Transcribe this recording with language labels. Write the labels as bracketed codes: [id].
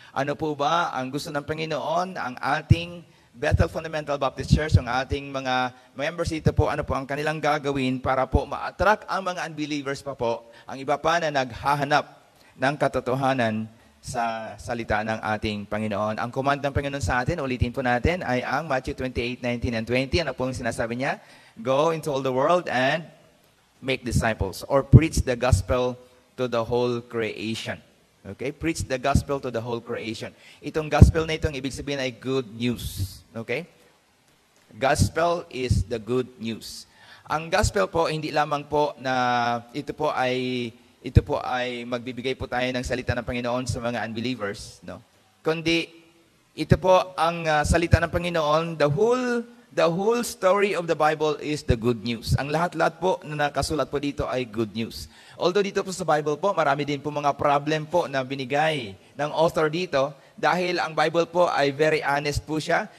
[tl] Ano po ba ang gusto ng Panginoon, ang ating Bethel Fundamental Baptist Church, ang ating mga members dito po, ano po ang kanilang gagawin para po ma-attract ang mga unbelievers pa po, ang iba pa na naghahanap ng katotohanan sa salita ng ating Panginoon. Ang command ng Panginoon sa atin, ulitin po natin, ay ang Matthew 28:19 and 20. Ano po yung sinasabi niya? [en] Go into all the world and make disciples, or preach the gospel to the whole creation. Okay? Preach the gospel to the whole creation. [tl] Itong gospel na itong ibig sabihin ay good news. Okay? [en] Gospel is the good news. [tl] Ang gospel po, hindi lamang po na ito po ay magbibigay po tayo ng salita ng Panginoon sa mga unbelievers, no? Kundi ito po ang salita ng Panginoon, [en] the whole the whole story of the Bible is the good news. [tl] Ang lahat-lahat po na nakasulat po dito ay good news. Although dito po sa Bible po, marami din po mga problem po na binigay ng author dito dahil ang Bible po ay [en] very honest [tl] po siya.